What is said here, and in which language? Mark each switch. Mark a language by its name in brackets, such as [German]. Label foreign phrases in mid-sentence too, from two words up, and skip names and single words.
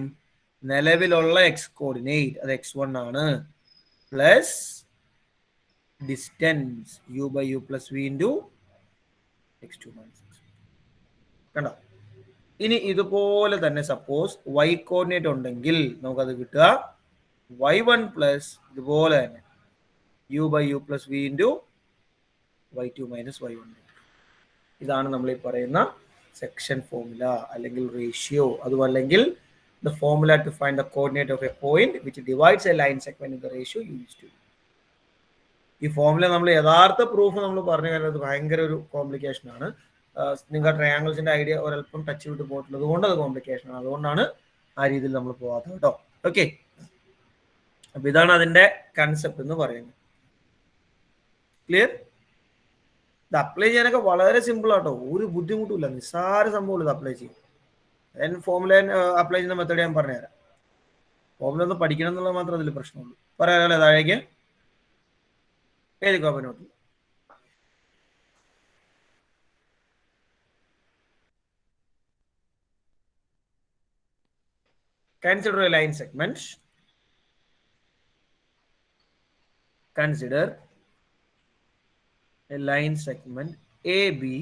[Malayalam] നിലവിലുള്ള [English] x coordinate [Malayalam] അത് x1 ആണ്, [English] plus distance u/u plus v into x2 minus x1. [Malayalam] കണ്ടോ? ഇനി ഇതുപോലെ തന്നെ [English] suppose y coordinate [Malayalam] ഉണ്ടെങ്കിൽ നമുക്കത് കിട്ടുക [English] y1 plus [Malayalam] ഇതുപോലെ തന്നെ [English] u/u plus v into y2 minus y1. [Malayalam] ഇതാണ് നമ്മൾ ഈ പറയുന്ന [English] section formula [Malayalam] അല്ലെങ്കിൽ റേഷ്യോ. അതും അല്ലെങ്കിൽ [English] the formula to find the coordinate of a point which divides a line segment in the ratio u:2. [Malayalam] ഈ ഫോർമുല നമ്മൾ യഥാർത്ഥ പ്രൂഫ് നമ്മൾ പറഞ്ഞു കഴിഞ്ഞാൽ ഭയങ്കര ഒരു കോംപ്ലിക്കേഷൻ ആണ്. നിങ്ങൾ ട്രയാങ്കിൾസിന്റെ ഐഡിയ ഒരല്പം ടച്ച് വിട്ട് പോയിട്ടുള്ളത് കൊണ്ട് അത് കോംപ്ലിക്കേഷൻ ആണ്. അതുകൊണ്ടാണ് ആ രീതിയിൽ നമ്മൾ പോകാത്തത് കേട്ടോ. ഓക്കെ, അപ്പൊ ഇതാണ് അതിന്റെ കൺസെപ്റ്റ് എന്ന് പറയുന്നത്. ക്ലിയർ? ഇത് അപ്ലൈ ചെയ്യാനൊക്കെ വളരെ സിമ്പിൾ ആട്ടോ, ഒരു ബുദ്ധിമുട്ടില്ല, നിസ്സാര സംഭവം ഇത് അപ്ലൈ ചെയ്യും. [English] formula apply [Malayalam] ചെയ്യുന്ന മെത്തേഡ് ഞാൻ പറഞ്ഞുതരാം. ഫോർമുല ഒന്ന് പഠിക്കണം എന്നുള്ളത് മാത്രം അതിൽ പ്രശ്നമുള്ളൂ. പറയാമല്ലേ? താഴേക്ക് എഴുതിക്കോ നോട്ട്. [English] Consider a line segment. Consider a line segment AB.